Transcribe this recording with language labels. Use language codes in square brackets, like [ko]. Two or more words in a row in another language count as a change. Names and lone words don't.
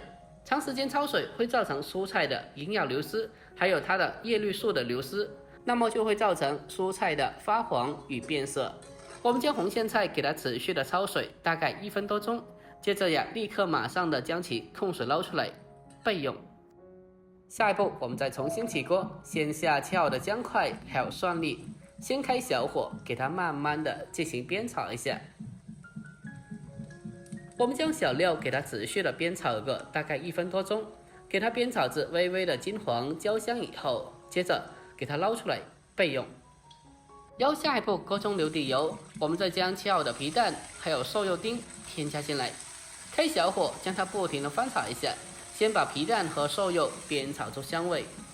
[zh] 長時間焯水會造成蔬菜的營養流失，還有它的葉綠素的流失，那麼就會造成蔬菜的發黃與變色。我們將紅苋菜給它持續的焯水，大概1分多鐘，接着呀，立刻馬上的將其控水撈出來備用。下一步我們再重新起鍋，先下切好的薑塊還有蒜粒，先開小火給它慢慢的進行煸炒一下。我們將小料給它持續的煸炒個大概1分多鐘，給它煸炒至微微的金黃焦香以後，接着給它撈出來備用。然後下一步鍋中留底油， 我们再将切好的皮蛋还有瘦肉丁添加进来，开小火将它不停的翻炒一下，先把皮蛋和瘦肉煸炒出香味。